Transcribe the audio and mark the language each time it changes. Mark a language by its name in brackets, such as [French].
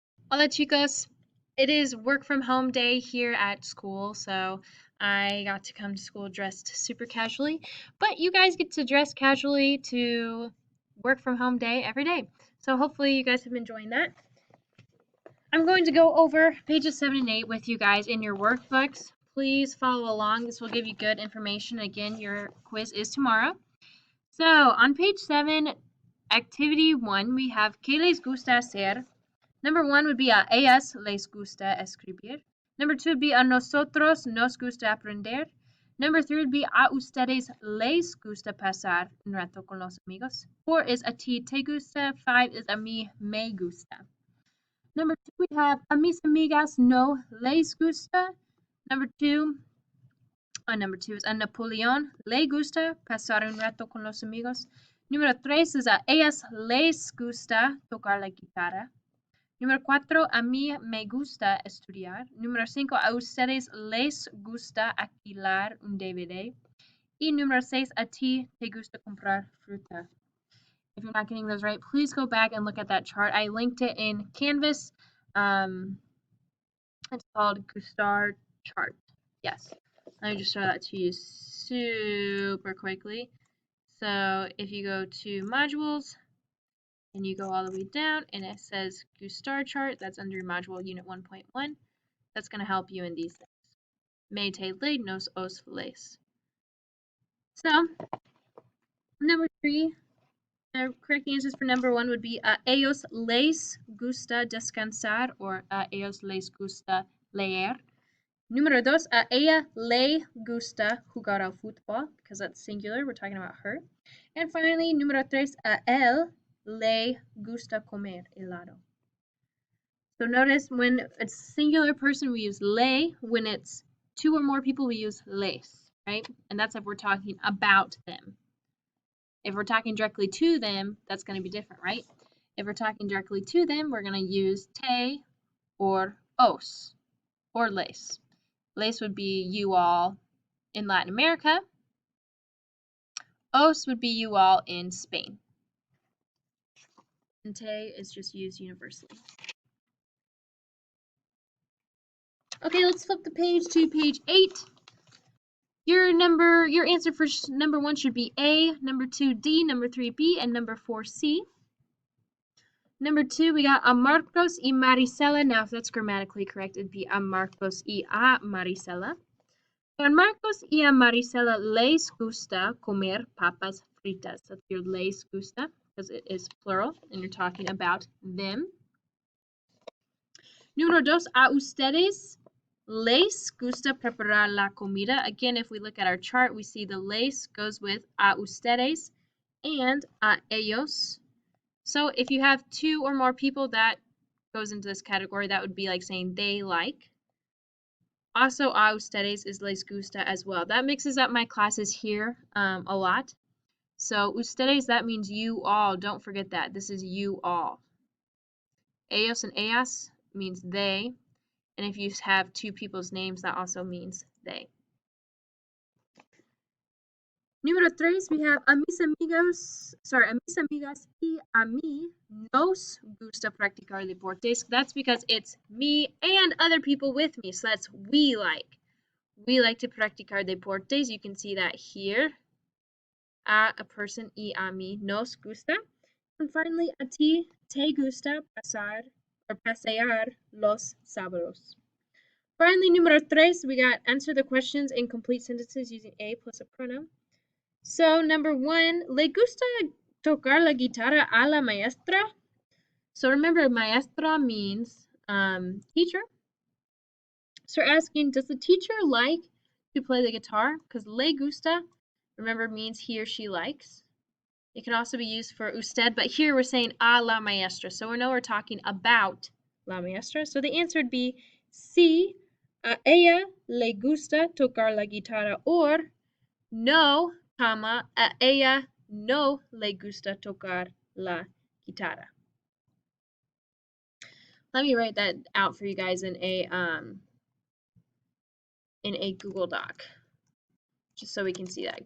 [Spanish] Hola chicos, [English] it is work from home day here at school, so I got to come to school dressed super casually, but you guys get to dress casually to work from home day every day. So hopefully you guys have been enjoying that. I'm going to go over pages 7 and 8 with you guys in your workbooks. Please follow along. This will give you good information. Again, your quiz is tomorrow. So on page 7, activity 1, we have [Spanish] ¿Qué les gusta hacer? [English] Number 1 would be [Spanish] a ellas les gusta escribir. [English] Number 2 would be [Spanish] a nosotros nos gusta aprender. [English] Number 3 would be [Spanish] a ustedes les gusta pasar un rato con los amigos. 4 is a ti te gusta. 5 is a mí me gusta. [English] Number 2 we have [Spanish] a mis amigas no les gusta. [English] Number 2 is [Spanish] a Napoleón le gusta pasar un rato con los amigos. Número 3 is a ellas les gusta tocar la guitarra. Número 4, a mí me gusta estudiar. Número 5, a ustedes les gusta alquilar un DVD. Y número 6, a ti te gusta comprar fruta. [English] If you're not getting those right, please go back and look at that chart. I linked it in Canvas. It's called Gustar chart. Yes. Let me just show that to you super quickly. So if you go to modules, and you go all the way down and it says Gustar chart, that's under module unit 1.1. That's going to help you in these things. [Spanish] Me te le nos os les. [English] So, number 3, the correct answers for number 1 would be [Spanish] a ellos les gusta descansar [English] or [Spanish] a ellos les gusta leer. Número 2, a ella le gusta jugar al fútbol, [English] because that's singular, we're talking about her. And finally, [Spanish] número 3, a él le gusta comer helado. [English] So notice when it's singular person, we use le. When it's 2 or more people, we use les, right? And that's if we're talking about them. If we're talking directly to them, that's going to be different, right? If we're talking directly to them, we're going to use te or os or les. Les would be you all in Latin America. Os would be you all in Spain. And te is just used universally. Okay, let's flip the page to page 8. Your answer for number 1 should be A, number 2 D, number 3 B, and number 4 C. Number 2, we got [Spanish] a Marcos y Marisela. [English] Now, if that's grammatically correct, it'd be [Spanish] a Marcos y a Marisela. A Marcos y a Marisela les gusta comer papas fritas. [English] That's your les gusta, because it is plural, and you're talking about them. [Spanish] Número 2, a ustedes les gusta preparar la comida. [English] Again, if we look at our chart, we see the les goes with a ustedes and a ellos. So if you have 2 or more people, that goes into this category. That would be like saying they like. Also, a ustedes is les gusta as well. That mixes up my classes here a lot. So ustedes, that means you all. Don't forget that. This is you all. Ellos and ellas means they. And if you have 2 people's names, that also means they. [Spanish] Número 3, we have a mis amigas y a mí nos gusta practicar deportes. [English] That's because it's me and other people with me. So that's we like. We like to [Spanish] practicar deportes. [English] You can see that here. A person [Spanish] y a mí nos gusta. [English] And finally, [Spanish] a ti te gusta pasar or pasear los sábados. [English] Finally, número 3, we got answer the questions in complete sentences using a plus a pronoun. So number 1, [Spanish] ¿le gusta tocar la guitarra a la maestra? [English] So remember, maestra means teacher. So we're asking, does the teacher like to play the guitar? Because le gusta, remember, means he or she likes. It can also be used for usted, but here we're saying a la maestra. So we know we're talking about la maestra. So the answer would be [Spanish] sí, a ella le gusta tocar la guitarra, or no, a ella no le gusta tocar la guitarra. [English] Let me write that out for you guys in a Google Doc, just so we can see that.